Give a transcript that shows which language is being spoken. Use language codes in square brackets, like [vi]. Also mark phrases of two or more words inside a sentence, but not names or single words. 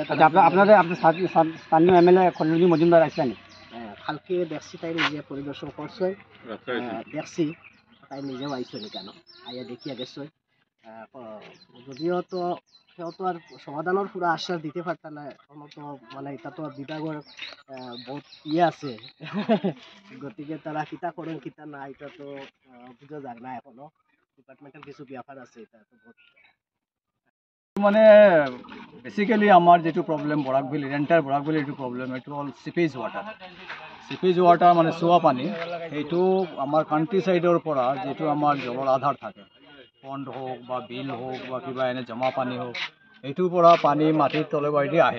[bn] আপনাদের স্থানীয় এমএলএ খলিলুদ্দিন মজুমদার আসলেন? কালকে দেখছি তাই নিজে পরিদর্শন করছে, দেখছি তাই নিজেও আইসেন কেন আইয়া দেখিয়া গেছে। যদিও তো সেও তো আর সমাধানের পুরো আশ্বাস দিতে পারতাম না, এখনো তো মানে এটা তো বিভাগের বহুত আছে গতিকে তারা কিতা করেন কিতা না এটা তো বুঝা যায় না, এখনো ডিপার্টমেন্টাল কিছু ব্যাপার আছে। এটা তো বহুত [as] মানে বেসিক্যালি আমার যেটো প্রব্লেম বৰাকভেলী এণ্টায়াৰ বৰাকভেলী এইটো প্ৰব্লেম এইটো হ'ল [en] seepage water [as] মানে চোৱা পানী। সেইটো আমাৰ [en] country sideৰ [as] পৰা যিটো আমাৰ জলৰ আধাৰ থাকে, পণ্ড হওক বা বিল হওক বা কিবা এনে জমা পানী হওক, এইটোৰ পৰা পানী মাটিৰ তলেদি আহে।